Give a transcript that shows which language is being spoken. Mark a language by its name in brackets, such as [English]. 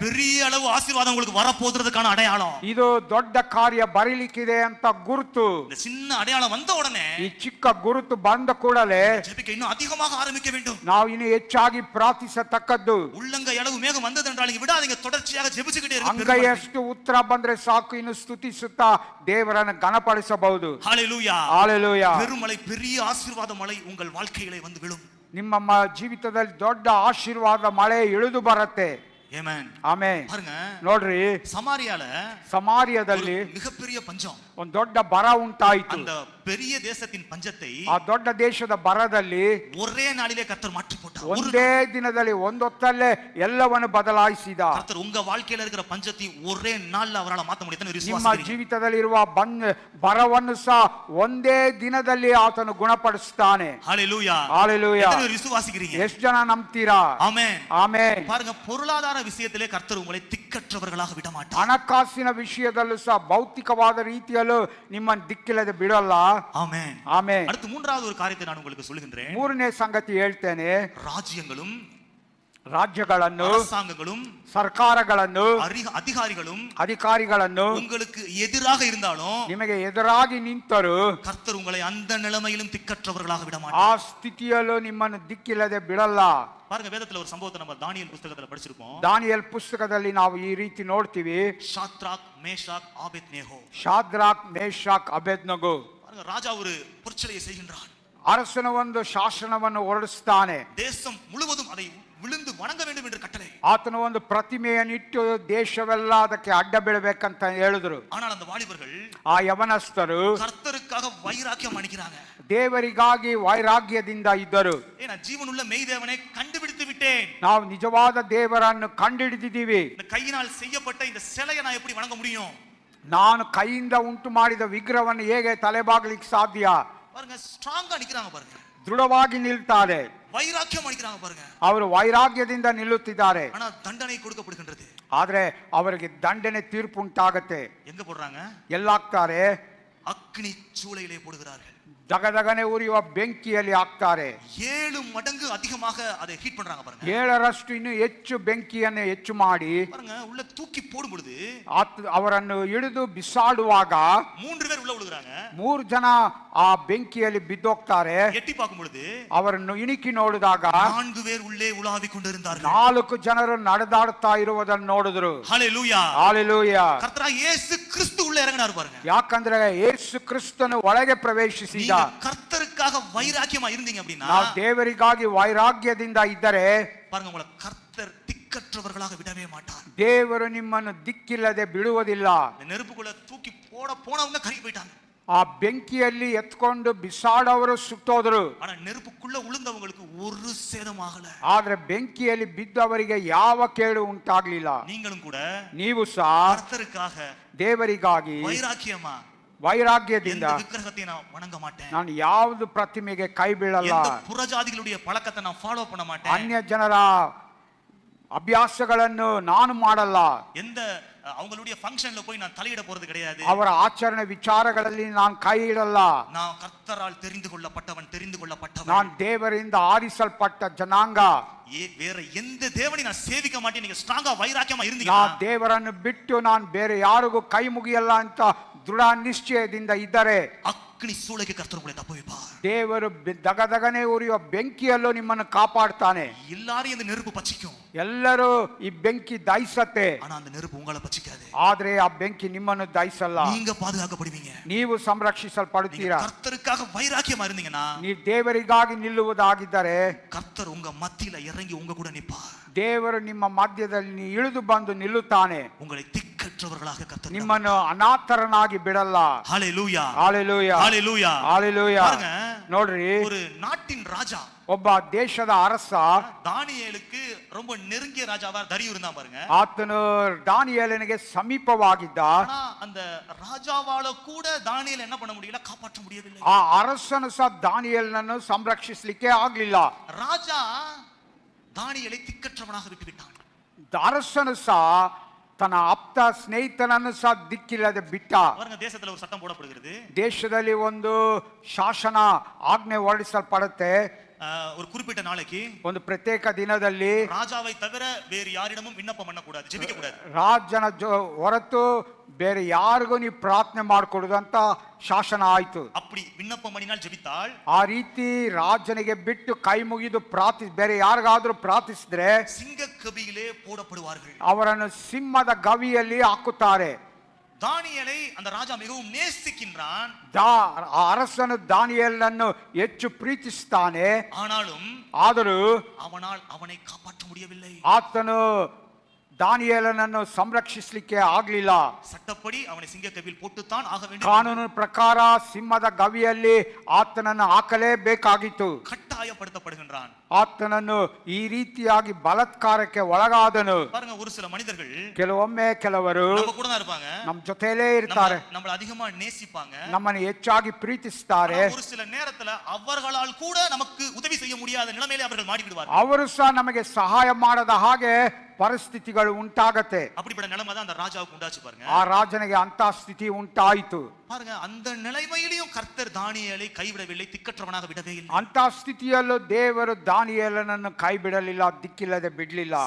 [Tamil] பெரிய அளவு ஆசீர்வாதம் உங்களுக்கு வரப்போகிறதுக்கான அடையாளம். [Kannada] ಇದು ದೊಡ್ಡ ಕಾರ್ಯ ಬರೀಲಿಕ್ಕಿದೆ ಅಂತ ಗುರುತು. [Tamil] இந்த சின்ன அடையாளம் வந்த உடனே [Kannada] ಈ ಚಿಕ್ಕ ಗುರುತು ಬಂದ ಕೂಡಲೇ [Tamil] ஜெபிக்க இன்னும் அதிகமாக ஆரம்பிக்க வேண்டும். [Kannada] ನಾವು ಇನ್ನು ಹೆಚ್ಚಾಗಿ ಪ್ರಾರ್ಥಿಸತಕ್ಕದ್ದು. [Tamil] உள்ளங்கை அளவு மேகம் வந்தது என்றால் நீங்க விடாதீங்க, தொடர்ச்சியாக ஜெபிச்சுக்கிட்டே இருங்க. [Kannada] ಅಂಗೈಯಷ್ಟು ಉತ್ತರ ಬಂದ್ರೆ ಸಾಕು, ಇನ್ನು ಸ್ತುತಿಸುತ್ತಾ ದೇವರನ್ನು ಘನಪಡಿಸಬಹುದು. [Tamil] ஹalleluya. [Kannada] ಹಾಲೆಲೂಯಾ. [Tamil] பெருமழை, பெரிய ஆசீர்வாத மழை உங்கள் வாழ்க்கையிலே வந்து விழும். [Kannada] ನಿಮ್ಮ ಜೀವಿತದಲ್ಲಿ ದೊಡ್ಡ ಆಶೀರ್ವಾದ ಮಳೆ ಇಳಿದು ಬರುತ್ತೆ. [Tamil] ஆமென். [Kannada] ಆಮೆನ್. [Tamil] பாருங்க, [Kannada] ನೋಡ್ರಿ, [Tamil] சமாரியால [Kannada] ಸಮಾರ್ಯದಲ್ಲಿ [Tamil] மிகப்பெரிய பஞ்சம். [Kannada] ಒಂದು ದೊಡ್ಡ ಬರ ಉಂಟಾಯಿತು. [Tamil] அந்த பெரிய தேசத்தின் பஞ்சத்தை [Kannada] ಆ ದೊಡ್ಡ ದೇಶದ ಬರದಲ್ಲಿ [Tamil] ஒரே நாளிலே கர்த்தர் மாற்றி போட்டார். [Kannada] ಒಂದೇ ದಿನದಲ್ಲಿ ಒಂದೊತ್ತಲ್ಲೇ ಎಲ್ಲವನ್ನು ಬದಲಾಯಿಸಿದ. [Tamil] கர்த்தர் உங்க வாழ்க்கையில இருக்கிற பஞ்சத்தை ஒரே நாள்ல அவரால மாத்த முடியும். [Kannada] ನಿಮ್ಮ [Tamil] விசுவாசிக்கிறீங்க? [Kannada] ಜೀವಿತದಲ್ಲಿರುವ ಬರವನ್ನು ಸಹ ಒಂದೇ ದಿನದಲ್ಲಿ ಆತನು ಗುಣಪಡಿಸುತ್ತಾನೆ. [Tamil] ஹalleluya. [Kannada] ಹಾಲೆಲೂಯಾ. [Tamil] எத்தனை பேர் விசுவாசிக்கிறீங்க? [Kannada] ಎಷ್ಟು ಜನ ನಂಬ್ತೀರಾ? [Tamil] ஆமென். [Kannada] ಆಮೆನ್. [Tamil] பாருங்க, பொருளாதார விஷயத்திலே கர்த்தர் உங்களை திக்கற்றவர்களாக விட மாட்டார். [Kannada] ಹಣಕಾಸಿನ ವಿಷಯದಲ್ಲೂ ಸಹ ಭೌತಿಕವಾದ ರೀತಿಯಲ್ಲೂ ನಿಮ್ಮನ್ನು ದಿಕ್ಕಿಲ್ಲದೆ ಬಿಡಲ್ಲ. [Tamil] ஆமென். [Kannada] ಆಮೆನ್. [Tamil] அடுத்து மூன்றாவது ஒரு காரியத்தை நான் உங்களுக்கு சொல்லுகின்றேன். [Kannada] 3ನೇ ಸಂಗತಿ ಹೇಳ್ತೇನೆ. [Tamil] ராஜ்யங்களும் [Kannada] ರಾಜ್ಯಗಳನ್ನು, [Tamil] அரசாங்கங்களும் [Kannada] ಸರ್ಕಾರಗಳನ್ನು, [Tamil] அதிகாரிகளும் [Kannada] ಅಧಿಕಾರಿಗಳನ್ನು [Tamil] உங்களுக்கு எதிராக இருந்தாலும் [Kannada] ನಿಮಗೆ ಎದುರಾಗಿ ನಿಂತರು [Tamil] கர்த்தர் உங்களை அந்த நிலைமையிலும் திக்கற்றவர்களாக விட [Kannada] ಆ [Tamil] மாட்டார். [Kannada] ಸ್ಥಿತಿಯಲ್ಲೂ ನಿಮ್ಮನ್ನು ದಿಕ್ಕಿಲ್ಲದೆ ಬಿಡಲ್ಲ. [Tamil] பாருங்க, வேதத்துல ஒரு சம்பவத்தை நம்ம தானியேல் புத்தகத்துல படிச்சிருப்போம். [Kannada] ದಾನಿಯೇಲ್ ಪುಸ್ತಕದಲ್ಲಿ ನಾವು ಈ ರೀತಿ ನೋಡ್ತೀವಿ. [Tamil] Shadrach, Meshach, Abednego. [Kannada] ಶಾದ್ರಾಕ್, ಮೇಷಾಕ್, ಅಬೇದ್ನಗೋ. [Tamil] பாருங்க, ராஜா ஒரு பொற்சிலையை செய்கின்றான். [Kannada] ಅರಸನ ಒಂದು ಶಾಸನವನ್ನು ಹೊರಡಿಸ್ತಾನೆ. [Tamil] தேசம் முழுவதும் அதை விழுந்து வணங்க வேண்டும் என்று கட்டளை. [Kannada] ಆತನ ಒಂದು ಪ್ರತಿಮೆಯನ್ನಿಟ್ಟು ದೇಶವೆಲ್ಲ ಅದಕ್ಕೆ ಅಡ್ಡ ಬೀಳಬೇಕಂತ ಹೇಳಿದ್ರು. [Tamil] ஆனால் அந்த வாலிபர்கள் [Kannada] ಆ ಯವನಸ್ಥರು [Tamil] கர்த்தருக்காக வைராக்கியம் அணிக்கிறாங்க. [Kannada] ದೇವರಿಗಾಗಿ ವೈರಾಗ್ಯದಿಂದ ಇದ್ದರು. [Tamil] நான் ஜீவனுள்ள மெய் தேவனை கண்டுபிடித்து விட்டேன். [Kannada] ನಾವು ನಿಜವಾದ ದೇವರನ್ನು ಕಂಡುಹಿಡಿದಿದ್ದೀವಿ. [Tamil] இந்த கையினால் செய்யப்பட்ட இந்த சிலையை நான் எப்படி வணங்க முடியும்? [Kannada] ನಾನು ಕೈಯಿಂದ ಉಂಟು ಮಾಡಿದ ವಿಗ್ರಹವನ್ನು ಹೇಗೆ ತಲೆಬಾಗಲಿಕ್ಕೆ ಸಾಧ್ಯ? [Tamil] பாருங்க, ஸ்ட்ராங்கா நிக்கிறாங்க பாருங்க. [Kannada] ದೃಢವಾಗಿ ನಿಲ್ತಾರೆ. [Tamil] வைராக்கியம் அணிக்கிறாங்க பாருங்க. [Kannada] ಅವರು ವೈರಾಗ್ಯದಿಂದ ನಿಲ್ಲುತ್ತಿದ್ದಾರೆ. [Tamil] ஆனா தண்டனை கொடுக்கப்படுகின்றது. [Kannada] ಆದ್ರೆ ಅವರಿಗೆ ದಂಡನೆ ತೀರ್ಪು ಉಂಟಾಗತ್ತೆ. [Tamil] எங்க போடுறாங்க? [Kannada] ಎಲ್ಲಾಗ್ತಾರೆ? [Tamil] அக்னி சூளையிலே போடுகிறார்கள். [Kannada] ದಗದಗನೆ ಉರಿಯುವ ಬೆಂಕಿಯಲ್ಲಿ ಹಾಕ್ತಾರೆ. [Tamil] 7 மடங்கு அதிகமாக அதை ஹீட் பண்றாங்க பாருங்க. [Kannada] 7ರಷ್ಟು ಇನ್ನು ಹೆಚ್ಚು ಬೆಂಕಿಯನ್ನು ಹೆಚ್ಚು ಮಾಡಿ [Tamil] பாருங்க, உள்ள தூக்கி போடும் பொழுது [Kannada] ಅವರನ್ನು ಹಿಡಿದು ಬಿಸಾಡುವಾಗ [Tamil] 3 பேர் உள்ள விழுகிறாங்க. [Kannada] 3 ಜನ ಆ ಬೆಂಕಿಯಲ್ಲಿ ಬಿದ್ದೋಗ್ತಾರೆ. [Tamil] எட்டி பார்க்கும் பொழுது [Kannada] ಅವರನ್ನು ಇಣಿಕಿ ನೋಡಿದಾಗ [Tamil] 4 பேர் உள்ளே உலாவிக் கொண்டிருந்தார்கள். [Kannada] 4 ಜನರು ನಡೆದಾಡ್ತಾ ಇರುವುದನ್ನು ನೋಡಿದ್ರು. [Tamil] ஹalleluya. [Kannada] ಹಾಲೆಲೂಯಾ. [Tamil] கர்த்தராகிய இயேசு கிறிஸ்து உள்ளே இறங்கினார் பாருங்க. [Kannada] ಯಾಕಂದ್ರೆ ಯೇಸು ಕ್ರಿಸ್ತನು ಒಳಗೆ ಪ್ರವೇಶಿಸಿದ. [Tamil] கர்த்தருக்காக வைராக்கியமா இருந்தீங்க அப்படினா, [Kannada] ನಾವು ದೇವರಿಗಾಗಿ ವೈರಾಗ್ಯದಿಂದ ಇದ್ದರೆ [Tamil] பாருங்க, உங்களை கர்த்தர் திக்கற்றவர்களாக விடவே மாட்டார். [Kannada] ದೇವರು ನಿಮ್ಮನ್ನು ದಿಕ್ಕಿಲ್ಲದೆ ಬಿಡುವುದಿಲ್ಲ. [Tamil] நெருப்புக்குள்ள தூக்கி போனவங்க கறி போயிட்டாங்க. [Kannada] ಆ ಬೆಂಕಿಯಲ್ಲಿ ಎತ್ಕೊಂಡು ಬಿಸಾಡವರು ಸುಟ್ಟೋದ್ರು. [Tamil] ஆனா நெருப்புக்குள்ள உளுந்தவங்களுக்கு ஒரு சேதம் ஆகல. [Kannada] ಆದ್ರೆ ಬೆಂಕಿಯಲ್ಲಿ ಬಿದ್ದವರಿಗೆ ಯಾವ ಕೇಡು ಉಂಟಾಗ್ಲಿಲ್ಲ. [Tamil] நீங்களும் கூட [Kannada] ನೀವು ಸಹ [Tamil] கர்த்தருக்காக [Kannada] ದೇವರಿಗಾಗಿ [Tamil] வைராக்கியமா [Kannada] ವೈರಾಗ್ಯದಿಂದ [Tamil] எந்த விக்கிரகத்தை நான் வணங்க மாட்டேன். [Kannada] ನಾನು ಯಾವುದು ಪ್ರತಿಮೆಗೆ ಕೈ ಬೀಳಲ್ಲ. [Tamil] எந்த புறஜாதிகளுடைய பழக்கத்தை நான் ஃபாலோ பண்ண மாட்டேன். [Kannada] ಅನ್ಯ ಜನರ ಅಭ್ಯಾಸಗಳನ್ನು ನಾನು ಮಾಡಲ್ಲ. [Tamil] எந்த அவங்களுடைய ஃபங்க்ஷன்ல போய் நான் தலையிட போறது கிடையாது. [Kannada] ಅವರ ಆಚರಣೆ ವಿಚಾರಗಳಲ್ಲಿ ನಾನು ಕೈ ಇಡಲ್ಲ. [Tamil] நான் கர்த்தரால் தெரிந்து கொள்ளப்பட்டவன். [Kannada] ನಾನು ದೇವರಿಂದ ಆರಿಸಲ್ಪಟ್ಟ ಜನಾಂಗ. [Tamil] வேற எந்த தேவனை நான் சேவிக்க மாட்டேன். நீங்க ஸ்ட்ராங்கா வைராக்கியமா இருந்தீங்க. [Kannada] ನಾನು ದೇವರನ್ನು ಬಿಟ್ಟು ನಾನು ಬೇರೆ ಯಾರಿಗೂ ಕೈ ಮುಗಿಯಲ್ಲ ಅಂತ ದೃಢ ನಿಶ್ಚಯದಿಂದ ಇದ್ದರೆ [Tamil] அக்னி சூளைக்கு கர்த்தர் உங்களை தப்புவிப்பார். [Kannada] ದೇವರು ದಗದಗನೆ ಉರಿಯುವ ಬೆಂಕಿಯಲ್ಲೂ ನಿಮ್ಮನ್ನು ಕಾಪಾಡ್ತಾನೆ. [Tamil] எல்லாரும் இந்த நெருப்பு பச்சிக்கும். [Kannada] ಎಲ್ಲರೂ ಈ ಬೆಂಕಿ ದಹಿಸತ್ತೆ. [Tamil] ஆனா அந்த நெருப்பு உங்களை பச்சிக்காது. [Kannada] ಆದ್ರೆ ಆ ಬೆಂಕಿ ನಿಮ್ಮನ್ನು ದಹಿಸಲ್ಲ. [Tamil] நீங்க பாதுகாக்கப்படுவீங்க. [Kannada] ನೀವು ಸಂರಕ್ಷಿಸಲ್ಪಡುತ್ತೀರಾ. [Tamil] கர்த்தருக்காக வைராக்கியமா இருந்தீங்கன்னா, [Kannada] ನೀವು ದೇವರಿಗಾಗಿ ನಿಲ್ಲುವುದಾಗಿದ್ದರೆ [Tamil] கர்த்தர் உங்க மத்தியில இறங்கி உங்க கூட நிப்பார். [Kannada] ದೇವರು ನಿಮ್ಮ ಮಧ್ಯದಲ್ಲಿ ಇಳಿದು ಬಂದು ನಿಲ್ಲುತ್ತಾನೆ. [Tamil] உங்களை திக்கற்றவர்களாக கர்த்தர் [Kannada] ನಿಮ್ಮನ್ನು ಅನಾಥರನಾಗಿ ಬಿಡಲ್ಲ. [Tamil] ஹalleluya. [Kannada] ಹಾಲೆಲೂಯಾ. [Tamil] ஹalleluya. [Kannada] ಹಾಲೆಲೂಯಾ. [Tamil] பாருங்க, [Kannada] ನೋಡ್ರಿ, [Tamil] ஒரு நாட்டின் ராஜா, [Kannada] ಒಬ್ಬ ದೇಶದ ಅರಸ, [Tamil] தானியேலுக்கு ரொம்ப நெருங்கிய ராஜாவா தரியு இருந்தா பாருங்க. [Kannada] ಆತನು ದಾನಿಯೇಲನಿಗೆ ಸಮೀಪವಾಗಿದ್ದ. [Tamil] ஆனா அந்த ராஜாவால கூட தானியேல் என்ன பண்ண முடியல, காப்பாற்ற முடியவில்லை. [Kannada] ಆ ಅರಸನು ಸಹ ದಾನಿಯೇಲನನ್ನು ಸಂರಕ್ಷಿಸಲಿಕ್ಕೆ ಆಗ್ಲಿಲ್ಲ. [Tamil] ராஜா தானியேலை திக்கற்றவனாக விட்டுவிட்டான். [Kannada] ಅರಸನು ಸಹ ತನ್ನ ಆಪ್ತ ಸ್ನೇಹಿತನನ್ನು ಸಹ ದಿಕ್ಕಿಲ್ಲದೆ ಬಿಟ್ಟ. [Tamil] பாருங்க, தேசத்துல ஒரு சட்டம் போடப்படுகிறது. [Kannada] ದೇಶದಲ್ಲಿ ಒಂದು ಶಾಸನ ಆಜ್ಞೆ ಹೊರಡಿಸಲ್ಪಡುತ್ತೆ. [Tamil] ஒரு குறிப்பிட்ட நாளைக்கு, [Kannada] ಒಂದು ಪ್ರತ್ಯೇಕ ದಿನದಲ್ಲಿ [Tamil] ராஜாவை தவிர வேறு யாரிடமும் விண்ணப்பம் பண்ணக்கூடாது, ஜெபிக்க கூடாது. [Kannada] ರಾಜನ ಹೊರತು ಬೇರೆ ಯಾರಿಗೂ ನೀವು ಪ್ರಾರ್ಥನೆ ಮಾಡಿಕೊಡುದು ಅಂತ ಶಾಸನ ಆಯ್ತು. [Tamil] அப்படி விண்ணப்பம் பண்ணினால் ஜெபித்தால், [Kannada] ಆ ರೀತಿ ರಾಜನಿಗೆ ಬಿಟ್ಟು ಕೈ ಮುಗಿದು ಬೇರೆ ಯಾರಿಗಾದ್ರೂ ಪ್ರಾರ್ಥಿಸಿದ್ರೆ [Tamil] சிங்க கபியிலே போடப்படுவார்கள். [Kannada] ಅವರನ್ನು ಸಿಂಹದ ಗವಿಯಲ್ಲಿ ಹಾಕುತ್ತಾರೆ. [Tamil] தானியேலை அந்த ராஜா மிகவும் நேசிக்கின்றான். [Kannada] ಅರಸನು ದಾನಿಯೇಲನನ್ನು ಹೆಚ್ಚು ಪ್ರೀತಿಸುತ್ತಾನೆ. ಆದರೂ [Tamil] அவனை காப்பாற்ற முடியவில்லை. [Kannada] ಆತನು ದಾನಿಯೇಲನನ್ನು ಸಂರಕ್ಷಿಸಲಿಕ್ಕೆ ಆಗಲಿಲ್ಲ. [Tamil] சட்டப்படி அவனை சிங்க கபியில் போட்டுத்தான் ஆக வேண்டும். [Kannada] ಕಾನೂನು ಪ್ರಕಾರ ಸಿಂಹದ ಗವಿಯಲ್ಲಿ ಆತನನ್ನು ಹಾಕಲೇಬೇಕಾಗಿತ್ತು. [Tamil] கட்டாயப்படுத்தப்படுகின்றான். [Kannada] ಆತನನ್ನು ಈ ರೀತಿಯಾಗಿ ಬಲಾತ್ಕಾರಕ್ಕೆ ಒಳಗಾದನು. [Tamil] பாருங்க, ஒரு சில மனிதர்கள் [Kannada] ಕೆಲವೊಮ್ಮೆ ಕೆಲವರು [Tamil] நம்ம கூட தான் இருப்பாங்க, [Kannada] ನಮ್ಮ ಜೊತೆಲೇ ಇರ್ತಾರೆ, [Tamil] நம்மள அதிகமா நேசிப்பாங்க, [Kannada] ನಮ್ಮನ್ನು ಹೆಚ್ಚಾಗಿ ಪ್ರೀತಿಸುತ್ತಾರೆ. [Tamil] ஒரு சில நேரத்துல அவர்களால் கூட நமக்கு உதவி செய்ய முடியாத நிலைமையிலே அவர்கள் மாட்டி விடுவார்கள். [Kannada] ಅವರು ಸಹ ನಮಗೆ ಸಹಾಯ ಮಾಡದ ಹಾಗೆ ಪರಿಸ್ಥಿತಿಗಳು ಉಂಟಾಗತ್ತೆ. [Tamil] அப்படிப்பட்ட நிலைமை தான் அந்த ராஜாவுக்கு உண்டாச்சு பாருங்க. [Kannada] ಆ ರಾಜನಿಗೆ ಅಂತ ಸ್ಥಿತಿ ಉಂಟಾಯಿತು. [Tamil] பாருங்க, அந்த நிலைமையிலும் கர்த்தர் தானியேலை கைவிடவில்லை, திக்கற்றவனாக விடவே இல்லை. [Kannada] ಅಂತ ಸ್ಥಿತಿಯಲ್ಲೂ ದೇವರು ದಾನಿಯೇಲನನ್ನು ಕೈ ಬಿಡಲಿಲ್ಲ, ದಿಕ್ಕಿಲ್ಲದೆ ಬಿಡ್ಲಿಲ್ಲ.